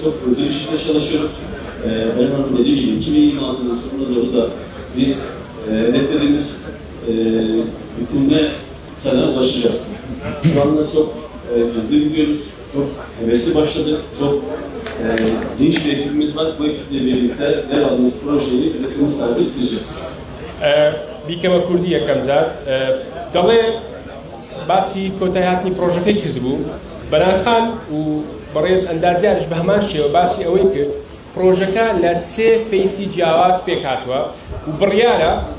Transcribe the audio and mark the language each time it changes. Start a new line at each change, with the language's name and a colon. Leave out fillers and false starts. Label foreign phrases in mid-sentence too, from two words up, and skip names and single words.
Turkish: Çok hızlı bir şekilde çalışıyoruz. Benim Hanım dediği gibi 2026'nın sonuna doğru da biz hedeflediğimiz bitimine sana ulaşacağız. Şu anda çok hızlı gidiyoruz, çok hevesli başladık, çok dinç bir ekibimiz var. Bu ekiple birlikte devamlı projeyi hedefimiz tabi bitireceğiz.
Central Kurdish: بیکەمە کوردی یەکەم جار دەڵێ باسی کۆتایهاتنی پرۆژەکەی کردبوو بەناخان و بەڕێز ئەندازیارش بە هەمان شێوە باسی ئەوەی کرد پرۆژەکە لە 3 فەیسی جیاواز پێک هاتووە و بڕیارە